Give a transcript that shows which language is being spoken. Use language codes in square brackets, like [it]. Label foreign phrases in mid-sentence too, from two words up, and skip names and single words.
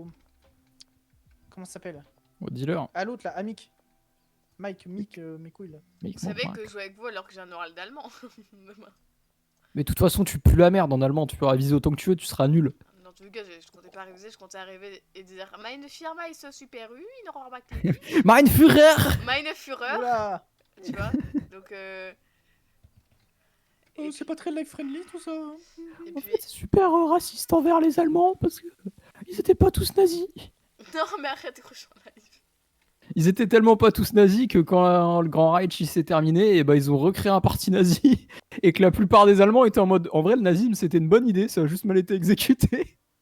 [fr] Comment ça s'appelle? Au dealer. À l'autre, là, à Mick. Mick, mes couilles, là. Mais, Vous savez que je joue avec vous alors que j'ai un oral d'allemand. mais de toute façon, tu pues la merde en allemand. Tu peux réviser autant que tu veux, tu seras nul. Dans tous les cas, je comptais pas réviser, je comptais arriver et dire [de] Meine Firma ist super in Rohrbach. Mein Führer. Meine Führer, [fr] Oula. tu vois. Donc, Oh, c'est pas très [en] life friendly [fr] tout ça. et En puis, fait, c'est super raciste envers les Allemands parce que ils étaient pas tous nazis. Non, mais arrête, gros, je suis en live. Ils étaient tellement pas tous nazis que quand le Grand Reich il s'est terminé, et bah, ils ont recréé un parti nazi et que la plupart des Allemands étaient en mode en vrai, le nazisme c'était une bonne idée, ça a juste mal été exécuté.